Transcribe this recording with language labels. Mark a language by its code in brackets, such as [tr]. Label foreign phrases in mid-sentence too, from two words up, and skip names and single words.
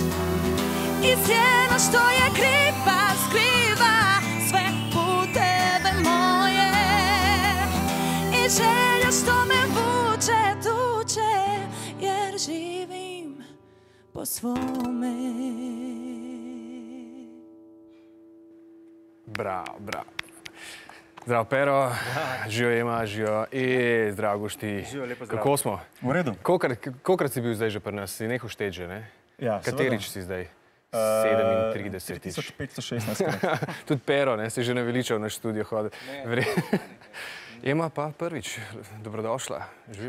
[hr] I sjena što je kriva, skriva sve puteve moje. I želja što me vuče, tuče, jer živim po svome. [sl] Bravo, bravo. Zdravo, Pero. Živijo, Ema, živijo. Zdravo, Gušti. Živijo, lepo zdravo. Kako smo? V redu. Kolikrat si bil zdaj že pri nas? Si nehal šteti že, ne? Ja, Katerič si zdaj? 37. 3516. Tudi Pero, ne? Si že naveličal naš studio hoditi. Ema pa prvič. Dobrodošla. Živijo.